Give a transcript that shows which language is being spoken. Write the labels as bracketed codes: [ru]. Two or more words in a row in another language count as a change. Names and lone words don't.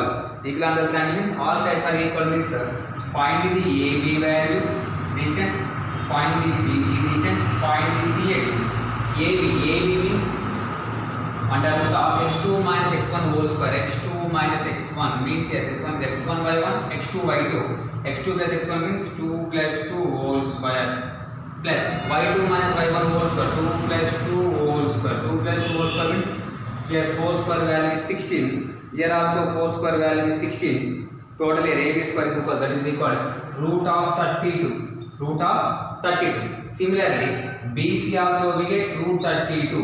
[en] Equilateral triangle means all sides are equal means find the AB value distance, find the BC distance, find the CA distance. AB means under root of x2 minus x1 whole square. X2 minus x1 means here this one is x1 y1, x2 y2. X2 plus x1 means 2 plus 2 whole square plus y2 minus y1 whole square. 2 plus 2 whole square. 2 plus 2 whole square means here 4 square value is 16. Here also 4 square value is 16. Total here AB square is equal, that is equal root of 32. Root of 32. Similarly, BC also we get root 32.